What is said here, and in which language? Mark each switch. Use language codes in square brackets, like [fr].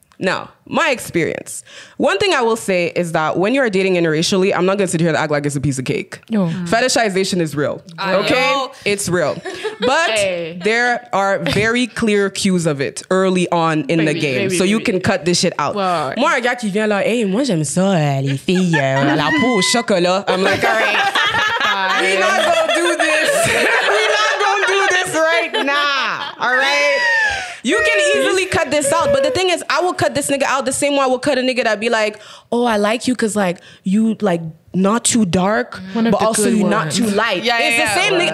[en] Now, my experience. One thing I will say is that when you're dating interracially, I'm not going to sit here and act like it's a piece of cake. Fetishization is real. Okay? It's real. But there are very clear cues of it early on in the game. So you can cut this shit out. [fr] Moi, un gars qui vient là, hey, moi j'aime ça, les filles, la peau au chocolat. [en] I'm like, all right, we're not going to do this. We're not going to do this right now. All right? You can easily cut this out, but the thing is, I will cut this nigga out the same way I will cut a nigga that be like, oh, I like you because like you like not too dark, but also you not too light. It's the same nigga.